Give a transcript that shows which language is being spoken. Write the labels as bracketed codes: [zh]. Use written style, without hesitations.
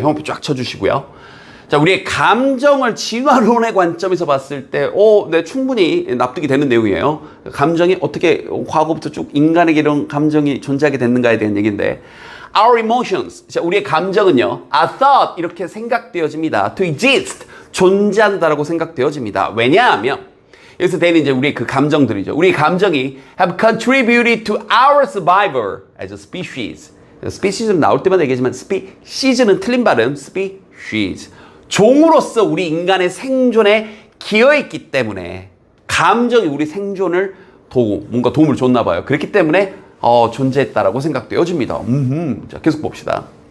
[ko] 형표 쫙 쳐주시고요. 자, 우리의 감정을 진화론의 관점에서 봤을 때, 네, 충분히 납득이 되는 내용이에요. 감정이 어떻게 과거부터 쭉 인간에게 이런 감정이 존재하게 됐는가에 대한 얘기인데, [en] our emotions, [ko] 자, 우리의 감정은요, [en] are thought, [ko] 이렇게 생각되어집니다. [en] to exist, [ko] 존재한다라고 생각되어집니다. 왜냐하면, 여기서 되는 이제 우리의 그 감정들이죠. 우리의 감정이 [en] have contributed to our survival as a species. [ko] species는 나올 때마다 얘기하지만 species는 틀린 발음, species. 종으로서 우리 인간의 생존에 기여했기 때문에 감정이 우리 생존을 뭔가 도움을 줬나 봐요. 그렇기 때문에 존재했다라고 생각되어집니다. 자, 계속 봅시다.